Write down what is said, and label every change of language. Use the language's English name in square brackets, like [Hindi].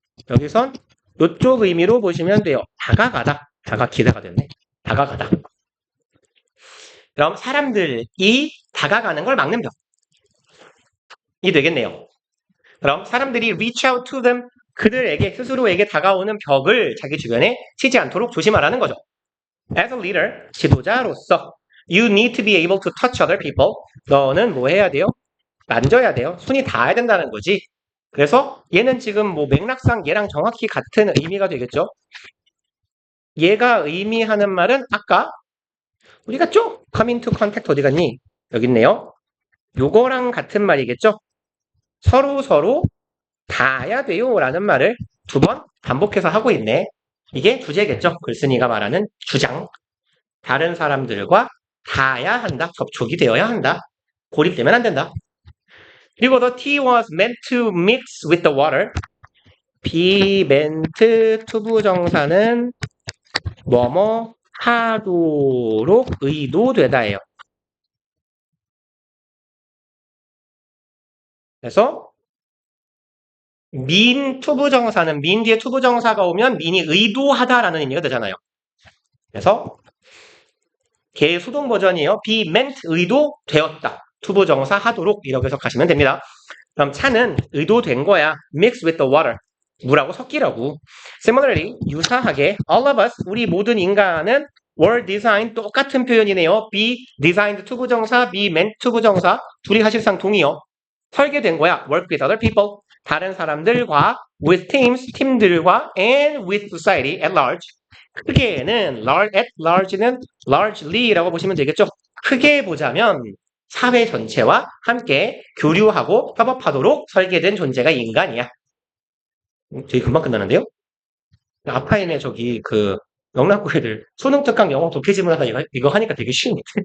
[Korean] 여기선 이쪽 의미로 보시면 돼요. 다가가다. 기대가 됐네. 다가가다. 그럼 사람들이 다가가는 걸 막는 벽이 되겠네요. 그럼 사람들이 reach out to them, 그들에게 스스로에게 다가오는 벽을 자기 주변에 치지 않도록 조심하라는 거죠. [English] As a leader, 지도자로서 you need to be able to touch other people. [Korean] 너는 뭐 해야 돼요? 만져야 돼요. 손이 닿아야 된다는 거지. 그래서 얘는 지금 뭐 맥락상 얘랑 정확히 같은 의미가 되겠죠. 얘가 의미하는 말은 아까 우리가 쭉 come into contact 어디 갔니? 여기 있네요. 요거랑 같은 말이겠죠. 서로 닿아야 돼요 라는 말을 두 번 반복해서 하고 있네. 이게 주제겠죠. 글쓴이가 말하는 주장. 다른 사람들과 닿아야 한다. 접촉이 되어야 한다. 고립되면 안 된다. [English] 그리고 the tea was meant to mix with the water. [Korean] be meant 투부정사는 뭐뭐 하도록 의도되다예요. 그래서 mean 투부정사는 mean 뒤에 투부정사가 오면 mean이 의도하다라는 의미가 되잖아요. 그래서 걔의 수동 버전이에요. be meant 의도되었다. 투부정사 하도록 이렇게 해석하시면 됩니다. 그럼 차는 의도된 거야. mix with the water. 물하고 섞이라고. Similarly, 유사하게 all of us, 우리 모든 인간은 were designed, 똑같은 표현이네요. be designed 투부정사, be meant 투부정사. 둘이 사실상 동의어. 설계된 거야. work with other people. [English] 다른 사람들과 with teams, 팀들과 and with society at large. [Korean] 크게는 at large는 largely라고 보시면 되겠죠. 크게 보자면 사회 전체와 함께 교류하고 협업하도록 설계된 존재가 인간이야. 되게 금방 끝나는데요? 아파 있네 저기 그 영락고 애들 수능 특강 영어 독해 지문하다 이거 하니까 되게 쉬운데.